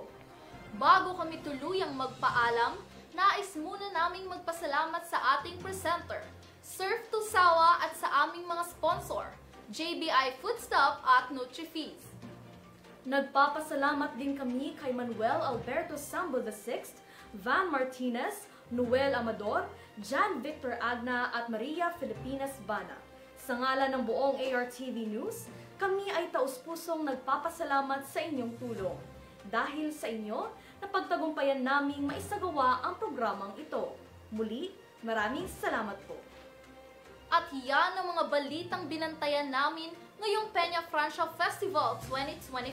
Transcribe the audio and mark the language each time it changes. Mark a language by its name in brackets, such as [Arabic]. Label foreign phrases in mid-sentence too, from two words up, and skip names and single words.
[Filipino] Bago kami tuluyang magpaalam, nais muna naming magpasalamat sa ating presenter, Surf to Sawa, at sa aming mga sponsor, JBI Foodstop at NutriFeast. Nagpapasalamat din kami kay Manuel Alberto Sambo VI, Van Martinez, Noel Amador, Jan Victor Agna at Maria Filipinas Bana. Sa ngalan ng buong ARTV News, kami ay taus-pusong nagpapasalamat sa inyong tulong. Dahil sa inyo, napagtagumpayan naming maisagawa ang programang ito. Muli, maraming salamat po. At yan ang mga balitang binantayan namin ngayong Peña Francia Festival 2025.